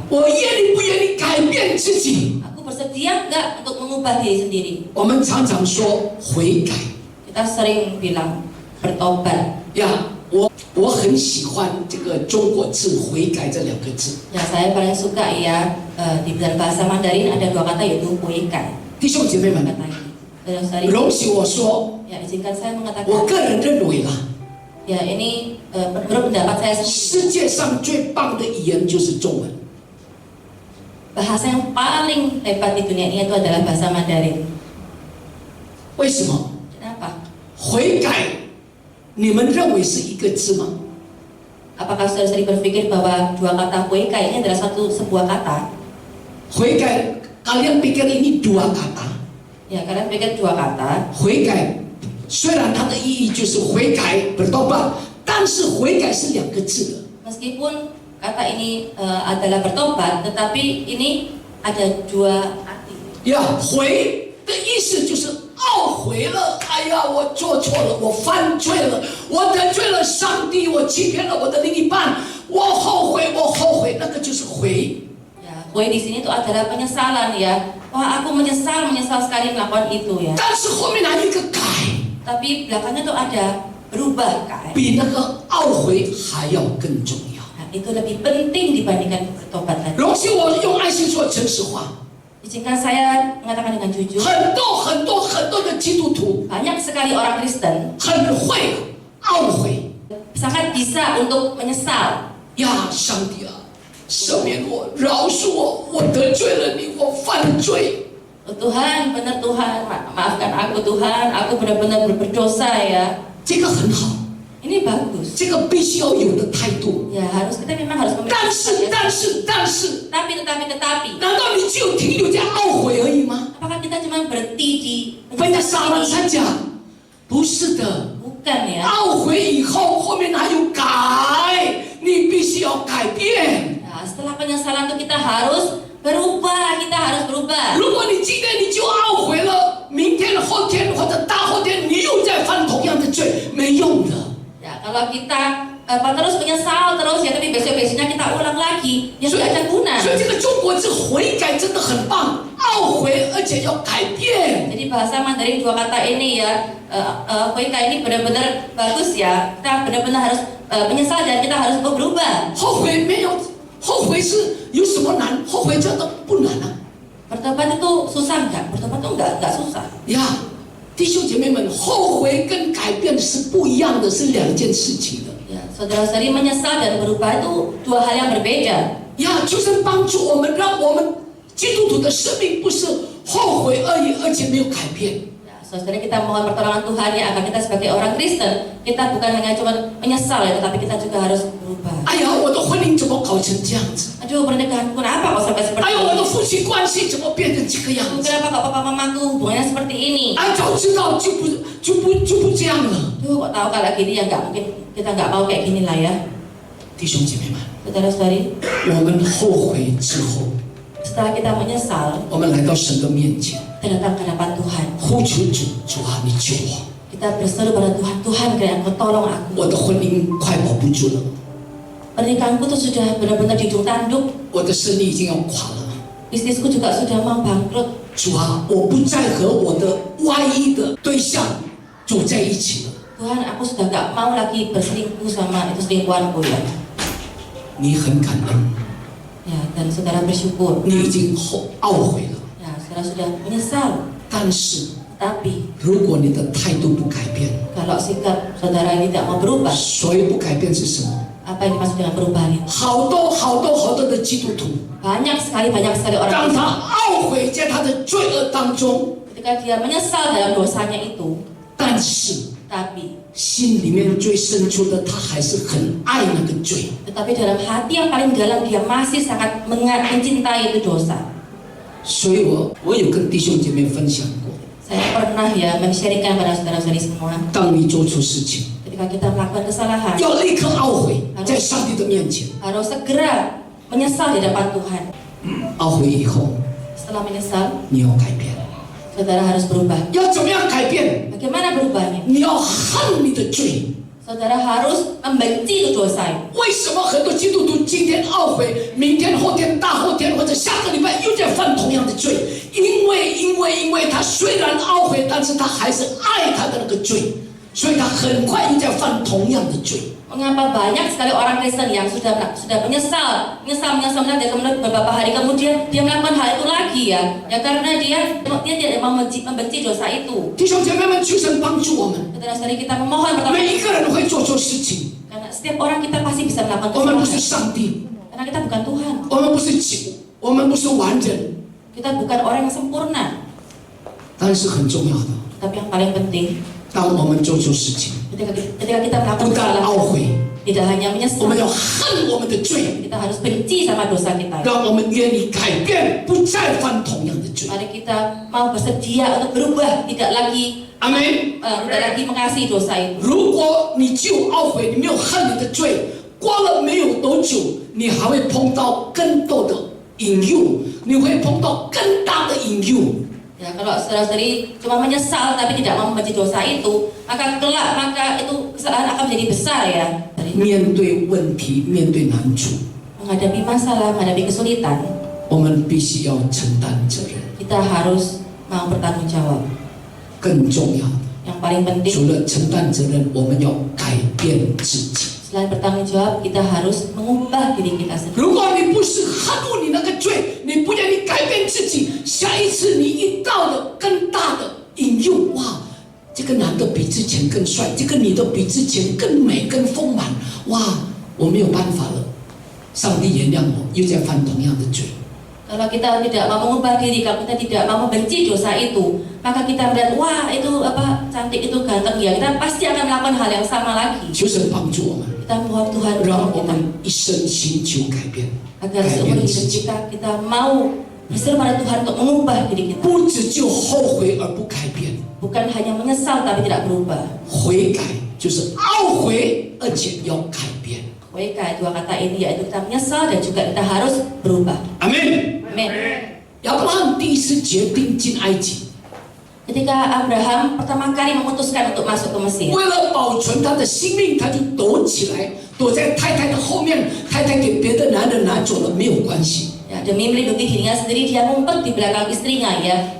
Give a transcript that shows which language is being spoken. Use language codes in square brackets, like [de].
[zh] 我愿意不愿意改变自己？ [id] Aku bersedia nggak untuk mengubah diri sendiri? [zh] 我们常常说悔改 [id] Kita sering bilang bertobat. [zh] 呀，我很喜欢这个中国字“悔改”这两个字。 [id] Ya, saya paling suka ya di dalam bahasa Mandarin ada dua kata yaitu huikai. [zh] 弟兄姐妹们， [id] Kata ini. Dan saya, [zh] 容许我说， [id] ya izinkan saya [zh] 我 [id] mengatakan, [zh] 个人认为啦， [id] ya ini menurut pendapat saya sendiri, [zh] 世界上最棒的语言就是中文。 [id] bahasa yang paling hebat di dunia ini itu adalah bahasa Mandarin. [zh] 为什么？ [id] Kenapa? [zh] 悔改，你们认为是一个字吗？ [id] Apakah saudara sering berpikir bahwa dua kata huikai ini adalah sebuah kata? 悔改，kalian pikir ini dua kata？ Ya, kalian pikir dua kata. [zh] 悔改虽然它的意义就是悔改bertobat，但是悔改是两个字的。 [id] Meskipun kata ini adalah bertobat, tetapi ini ada dua arti. [zh] 呀，悔的意思就是懊悔了，哎呀，我做错了，我犯罪了，我得罪了上帝，我欺骗了我的另一半，我后悔，我后悔，那个就是悔。 [id] Ya, hui di sini itu adalah penyesalan ya. Wah, aku menyesal sekali melakukan itu ya. [zh] 但是后面还有一个改， [id] Tapi belakangnya tuh ada berubah kai. [zh] 比那个懊悔还要更重要。 [id] Nah, itu lebih penting dibandingkan bertobat tadi. [zh] 容许我用爱心说诚实话， [id] Izinkan saya mengatakan dengan jujur, [zh] 很多的基督徒 [id] banyak sekali orang Kristen [zh] 很会懊悔 [id] sangat bisa untuk menyesal. [zh] 呀，上帝啊，赦免我，饶恕我，我得罪了你，我犯罪。 [id] Oh, Tuhan, benar Tuhan, maafkan aku Tuhan, aku benar-benar berdosa ya. [zh] 这个很好， [id] Ini bagus. [zh] 这个必须要有的态度。 [id] Ya, kita memang harus memiliki. [zh] 但是， [id] Tetapi, [zh] 难道你只有停留在懊悔而已吗？ [id] apakah kita cuma berhenti di [zh] 分家杀了三家，不是的。 [id] Bukan ya. [zh] 懊悔以后，后面还有改，你必须要改变。 [id] Nah, setelah penyesalan itu kita harus berubah, kita harus berubah. [zh] 如果你今天你就懊悔了，明天、后天或者大后天你又在犯同样的罪，没用的。 [id] Ya, kalau kita terus menyesal terus ya, tapi besok-besoknya kita ulang lagi, ya [zh] 所以 [id] tidak ada guna. [zh] 所以这个中国字悔改真的很棒，懊悔而且要改变。 [id] Jadi bahasa Mandarin dua kata ini ya, huikai ini benar-benar bagus ya. Kita benar-benar harus menyesal dan kita harus berubah. [zh] 后悔没有，后悔是有什么难？后悔真的不难啊。 [id] Bertobat itu susah nggak? Bertobat itu nggak susah. [zh] 呀，弟兄姐妹们，后悔跟改变是不一样的，是两件事情的。 [id] Ya, saudara-saudari menyesal dan berubah itu dua hal yang berbeda. [zh] 呀，就是帮助我们，让我们基督徒的生命不是后悔而已，而且没有改变。 [id] Ya, saudara kita mohon pertolongan Tuhan ya, agar kita sebagai orang Kristen, kita bukan hanya cuma menyesal ya, tetapi kita juga harus berubah. [zh] 哎呀，我的婚姻怎么搞成这样子？ [id] Aduh, pernikahanku kenapa kok sampai seperti [zh] 哎呀，我的夫妻关系怎么变成这个样子？ [id] Kenapa kok papa mamaku hubungannya seperti ini? [zh] 哎，早知道就不这样了。 [id] Duh, kok tahu kalau gini ya nggak mungkin, kita nggak mau kayak gini lah ya. [zh] 弟兄姐妹们， [id] Saudara-saudari, [zh] 我们后悔之后， [id] setelah kita menyesal, [zh] 我们来到神的面前， [id] kita datang ke hadapan Tuhan. [zh] 呼求主，主啊，你救我！ [id] Kita berseru pada Tuhan, Tuhan kiranya Engkau tolong aku. [zh] 我的婚姻快保不住了， [id] Pernikahanku tuh sudah benar-benar dijung tanduk. [zh] 我的生意已经要垮了。 [id] Bisnisku juga sudah mau bangkrut. [zh] 主啊，我不再和我的外遇的对象走在一起了。 [id] Tuhan, aku sudah gak mau lagi berselingkuh sama itu selingkuhanku ya. [zh] 你很感恩， [id] Ya, dan saudara bersyukur. [zh] 你已经懊悔了。 [id] Ya, saudara sudah menyesal. [zh] 但是， [id] Tapi [zh] 如果你的态度不改变， [id] kalau sikap saudara ini tidak mau berubah, [zh] 所以不改变是什么？ [id] Apa yang dimaksud dengan perubahan itu? [zh] 好多的基督徒， [id] banyak sekali orang [zh] 当 [id] Kristen. [zh] 他懊悔在他的罪恶当中， [id] Ketika dia menyesal dalam dosanya itu, [zh] 但是 [id] tapi [zh] 心里面最深处的他还是很爱那个罪。 [id] tetapi dalam hati yang paling dalam dia masih sangat mencintai itu dosa. [zh] 所以我有跟弟兄姐妹分享过， [id] Saya pernah ya men-sharingkan pada saudara-saudari semua, [zh] 当你做错事情， [id] ketika kita melakukan kesalahan [zh] 要立刻懊悔，在上帝的面前 [id] harus segera menyesal di depan Tuhan. [zh] 懊悔以后， [id] Setelah menyesal, [zh] 你要改变。 [id] saudara harus berubah. [zh] 要怎么样改变？ [id] Bagaimana berubahnya? [zh] 你要恨你的罪。 [id] Saudara harus membenci itu dosa itu. [zh] 为什么很多基督徒今天懊悔，明天、后天、大后天或者下个礼拜又在犯同样的罪？因为他虽然懊悔，但是他还是爱他的那个罪，所以他很快又在犯同样的罪。 [id] Mengapa banyak sekali orang Kristen yang sudah menyesal kemudian beberapa hari kemudian dia melakukan hal itu lagi ya karena dia tidak membenci dosa itu. [zh] 弟兄姐妹们，求神帮助我们。 [id] Saudara-saudari kita memohon pertama, [zh] 每一个人会做错事情， [id] karena setiap orang kita pasti bisa melakukan [zh] 我们不是 [id] kesalahan [zh] 上帝， [id] karena kita bukan Tuhan, [zh] 我们不是完人， [id] kita bukan orang yang sempurna. [zh] 但是很重要的， [id] Tapi yang paling penting [zh] 当我们做错事情， [id] ketika kita melakukan [zh] 不但 [id] kesalahan [zh] 懊悔， [id] tidak hanya [zh] 我 [id] menyesal, [zh] 们要恨我们的罪， [id] kita harus benci sama dosa kita. [zh] 让我们愿意改变，不再犯同样的罪。 [id] Mari kita mau bersedia untuk berubah, tidak lagi [zh] 阿门。 [id] mengasihi dosa itu. [zh] 如果你只有懊悔，你没有恨你的罪，过了没有多久，你还会碰到更多的引诱，你会碰到更大的引诱。 [id] Ya, kalau saudara-saudari cuma menyesal tapi tidak mau membenci dosa itu, maka itu kesalahan akan menjadi besar ya. [zh] 面对问题，面对难处， [id] Menghadapi masalah, menghadapi kesulitan, [zh] 我们必须要承担责任。 [id] kita harus mau bertanggung jawab. [zh] 更重要的， [id] Yang paling penting, [zh] 除了承担责任，我们要改变自己。 [id] selain bertanggung jawab, kita harus mengubah diri kita sendiri. [zh] 如果你不是恨恶你那个罪，你不愿意改变自己，下一次你遇到了更大的引诱，哇，这个男的比之前更帅，这个女的比之前更美更丰满，哇，我没有办法了，上帝原谅我，又在犯同样的罪。 [id] Kalau kita tidak mau mengubah diri, kalau kita tidak mau membenci dosa itu, maka kita melihat, wah itu apa cantik itu ganteng ya, kita pasti akan melakukan hal yang sama lagi. [zh] 求神帮助我们， [id] Kita mohon Tuhan [zh] 让 [id] menolong [zh] 我 [id] kita [zh] 们一生寻求改变， [id] agar [zh] 改 [id] seumur [zh] 变 [id] hidup [zh] 自己， [id] kita mau berseru pada Tuhan untuk mengubah diri kita, [zh] 不只就后悔而不改变， [id] bukan hanya menyesal tapi tidak berubah. [zh] 悔改就是懊悔，而且要改变。 [id] Weka, dua kata ini yaitu kita menyesal dan juga kita harus berubah. [zh] 阿门。 [id] Amin. [zh] 亚伯拉罕第一次决定进埃及， [id] Ketika Abraham pertama kali memutuskan untuk masuk ke Mesir, [zh] 为了保存他的性命，他就躲起来，躲在太太的后面。太太给别的男人拿走了，没有关系。 [id] ya, demi melindungi dirinya sendiri dia ngumpet di belakang istrinya ya.